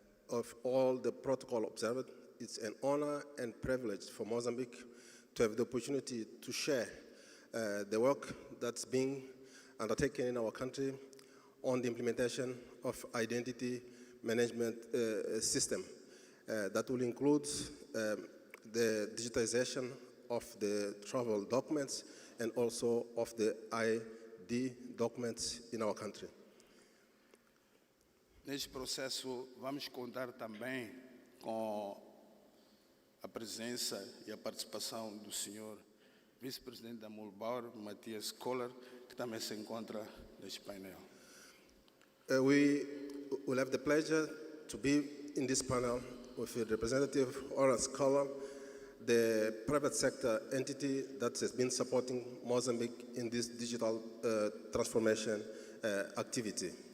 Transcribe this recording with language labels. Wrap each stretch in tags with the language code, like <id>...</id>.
<en>Of all the protocol observed, it's an honor and privilege for Mozambique to have the opportunity to share the work that's being undertaken in our country on the implementation of identity management system that will include the digitization of the travel documents and also of the ID documents in our country.</en> <pt>Neste processo, vamos contar também com a presença e a participação do senhor vice-presidente da Mühlbauer, Matthias, que também se encontra neste painel.</pt> <en>We will have the pleasure to be in this panel with the representative Horace Karl, the private sector entity that has been supporting Mozambique in this digital transformation activity.</en>